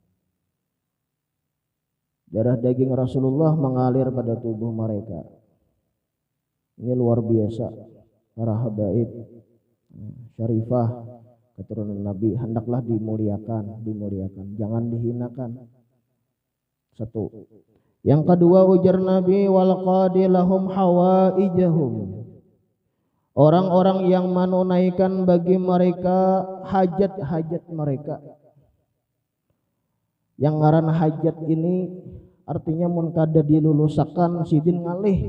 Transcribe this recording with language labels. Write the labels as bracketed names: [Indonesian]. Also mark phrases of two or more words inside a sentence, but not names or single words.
[Indonesian] Darah daging Rasulullah mengalir pada tubuh mereka. Ini luar biasa. Para habaib syarifah keturunan Nabi hendaklah dimuliakan, jangan dihinakan. 1. Yang kedua, ujar Nabi, [Arabic] والقاضي لهم حوائجهم, [Indonesian] orang-orang yang menunaikan bagi mereka hajat-hajat mereka. [Banjar] Yang ngaran hajat ini artinya mun kada dilulusakan sidin ngalih.